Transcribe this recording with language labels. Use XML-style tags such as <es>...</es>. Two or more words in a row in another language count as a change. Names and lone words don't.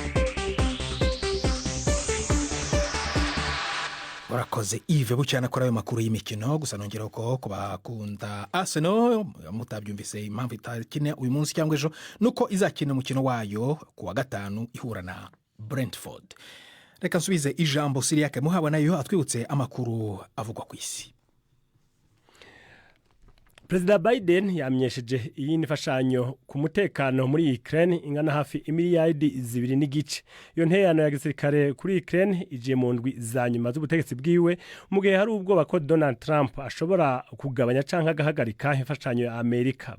<rw>Urakoze Yves Bucyana kuri ayo makuru y'imikino. Gusa nongera ko kubakunda Arsenal mutabyumvise impamvu itakine uyu munsi cyangwa ejo nuko izakina umukino wayo ku wa gatanu ihura na Brentford. Reka nsubize ijambo Siriake Muhaba nayo atwibutse amakuru avugwa ku isi. Perezida Biden yamenyesheje iyi nifashanyo ku mutekano muri Ukraine ingana hafi imiliyaridi 2.5.</rw> <rn>Iyo nteyano ya gisirikare kuri Ukraine ije mu ndwi za nyuma z'ubutegetsi bwiwe, mu gihe hari ubwoba ko Donald Trump ashobora kugabanya canke agahagarika imfashanyo ya Amerika.</rn>